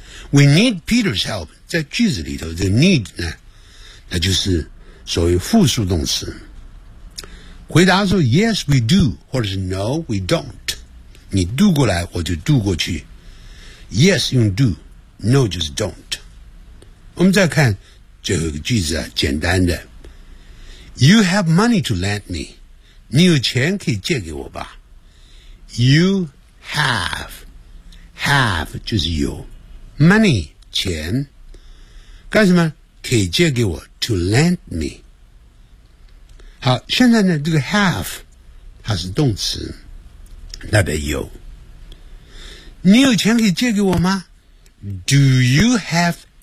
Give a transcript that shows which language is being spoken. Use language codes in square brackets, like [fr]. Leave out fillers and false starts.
[en] We need Peter's help [zh] 在句子里头这个 need 呢，那就是所谓复数动词，回答说 [en] Yes we do 或者是 No we don't， [zh] 你渡过来我就渡过去。 [en] Yes, you do. No, just don't. [zh] 我们再看最后一个句子啊，简单的。 [en] You have money to lend me. [zh] 你有钱可以借给我吧。 You have 就是有 money 钱干什么可以借给我 to lend me 好现在呢这个 have 它是动词代表有你有钱可以借给我吗 [en] do you have